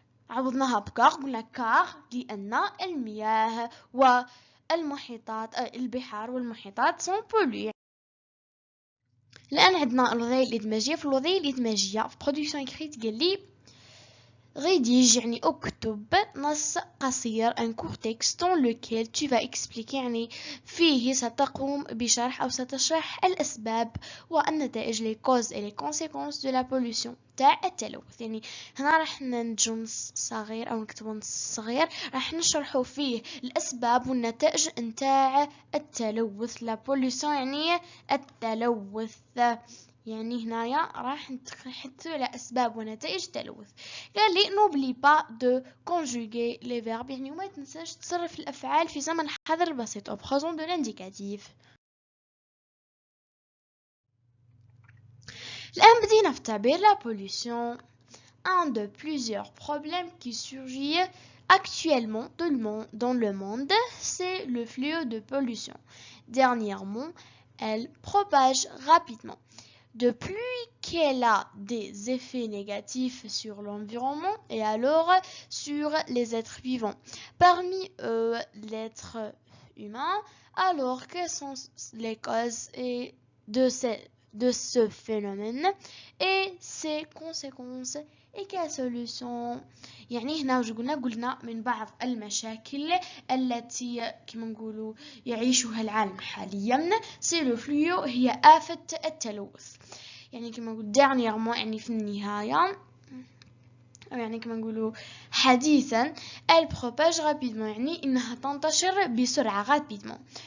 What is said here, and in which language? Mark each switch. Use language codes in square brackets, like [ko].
[ar] عوضناها بكار قلنا كار لأن المياه والمحيطات البحار والمحيطات سون بولي. الآن عندنا الوظائف الإدماجية. في الوظائف الإدماجية في برودكسيون إكريت قال لي غيديج يعني اكتب اكتب نص قصير [fr] un court texte dans lequel tu vas expliquer [ar] يعني فيه ستقوم بشرح أو ستشرح الأسباب والنتائج [fr] les causes et les conséquences de la pollution [ar] تاع التلوث. يعني هنا راح ننتجو نص صغير أو نكتبو نص صغير راح نشرحو فيه الأسباب والنتائج نتاع التلوث [fr] la pollution [ar] يعني التلوث. يعني هنايا راح نتحدثوا على أسباب ونتائج التلوث. قال لي [fr] n'oublie pas de conjuguer les verbes [ar] يعني وما تنساش تصرف الأفعال في زمن حاضر بسيط [fr] au présent de l'indicatif. [ar] الآن بدينا في تعبير [fr] la pollution. Un de plusieurs problèmes qui surgit actuellement dans le monde, c'est le fléau de pollution. Dernièrement, elle propage rapidement. Depuis qu'elle a des effets négatifs sur l'environnement et alors sur les êtres vivants, parmi eux l'être humain, alors quelles sont les causes de ce phénomène et ses conséquences et quelles solutions. [ar] يعني هنا وش قلنا من بعض المشاكل التي كما نقولوا يعيشها العالم حاليا سي لو فلويو هي آفة التلوث. يعني كما نقول [fr] dernièrement [ar] يعني في النهاية أو يعني كما نقولوا حديثا [fr] elle propage rapidement [ar] يعني إنها تنتشر بسرعة [fr] rapidement.